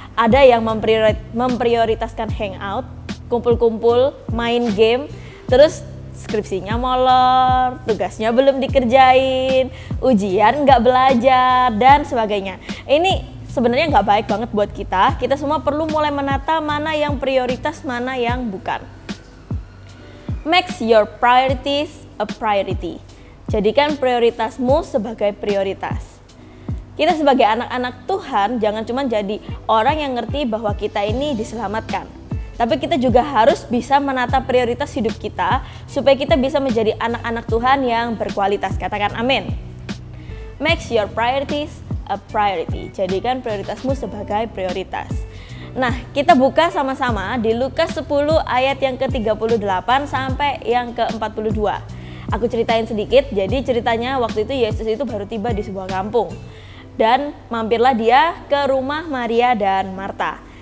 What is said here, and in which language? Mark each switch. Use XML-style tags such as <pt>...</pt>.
<id>Ada yang memprioritaskan hangout, kumpul-kumpul, main game, terus skripsinya molor, tugasnya belum dikerjain, ujian nggak belajar, dan sebagainya. Ini sebenarnya nggak baik banget buat kita. Kita semua perlu mulai menata mana yang prioritas, mana yang bukan.</id> <en>Make your priorities a priority.</en> <id>Jadikan prioritasmu sebagai prioritas. Kita sebagai anak-anak Tuhan jangan cuma jadi orang yang ngerti bahwa kita ini diselamatkan. Tapi kita juga harus bisa menata prioritas hidup kita supaya kita bisa menjadi anak-anak Tuhan yang berkualitas. Katakan amin.</id> <en>Make your priorities a priority.</en> <id>Jadikan prioritasmu sebagai prioritas. Nah, kita buka sama-sama di Lukas 10 ayat yang ke-38 sampai yang ke-42. Aku ceritain sedikit. Jadi ceritanya waktu itu Yesus itu baru tiba di sebuah kampung. Dan mampirlah dia ke rumah Maria dan Marta.</id>